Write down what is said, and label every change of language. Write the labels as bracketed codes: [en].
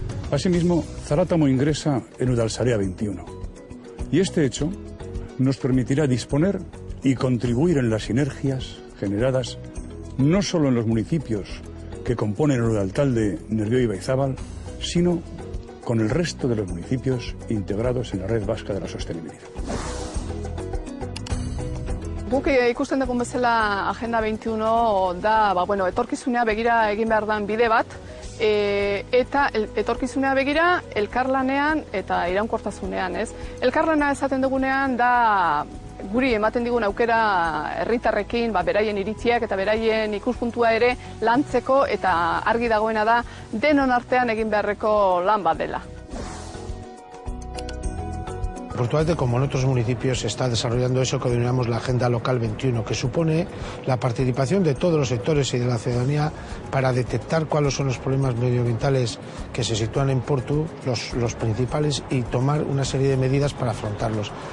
[es] Asimismo, Zarátamo ingresa en Udalsarea 21 y este hecho nos permitirá disponer y contribuir en las sinergias generadas no solo en los municipios que componen el Udaltalde, Nervión y Baizábal, sino con el resto de los municipios integrados en la red vasca de la sostenibilidad. [eu] Guk ikusten dugun bezala Agenda 21 da, etorkizunea begira egin behar dan bide bat, eta etorkizunea begira elkarlanean eta iraunkortasunean, ez? Elkarlana esaten dugunean da guri ematen digun aukera herritarrekin, beraien iritziak eta beraien ikuspuntua ere lantzeko, eta argi dagoena da denon artean egin beharreko lan bat dela. [es] Portugalete, como en otros municipios, se está desarrollando eso que denominamos la Agenda Local 21, que supone la participación de todos los sectores y de la ciudadanía para detectar cuáles son los problemas medioambientales que se sitúan en Portu, los principales, y tomar una serie de medidas para afrontarlos.